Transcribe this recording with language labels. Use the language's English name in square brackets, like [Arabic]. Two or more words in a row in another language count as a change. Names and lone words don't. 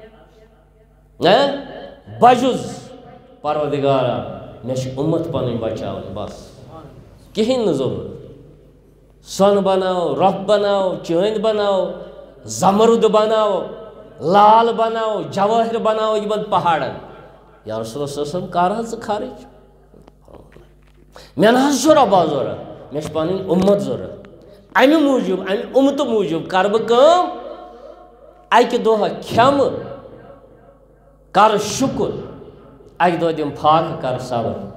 [Kashmiri] بجُز پروردِگارا مےٚ چھِ اُمت پنٕنۍ بچاوٕنۍ بس کِہیٖنۍ نہٕ ضروٗرت سۄنہٕ بناو رۄپھ بناو چٲندۍ بناو زمرُد بناو لال بناو جوٲہِر بناو یِمن پہاڑن [Arabic] یا رسول اللہ صلی اللہ علیہ وسلم [Kashmiri] کر حظ ژٕ خرٕچ مےٚ نہ حظ چھُ رۄبا ضوٚرتھ مےٚ چھِ پنٕنۍ اُمت ضوٚرتھ امہِ موٗجوٗب امہِ اُمتہٕ موٗجوٗب کرٕ بہٕ کٲم اکہِ دۄہ کھٮ۪مہٕ کرٕ شُکُر اکہِ دۄہ دِمہٕ فاقہٕ کرٕ صبر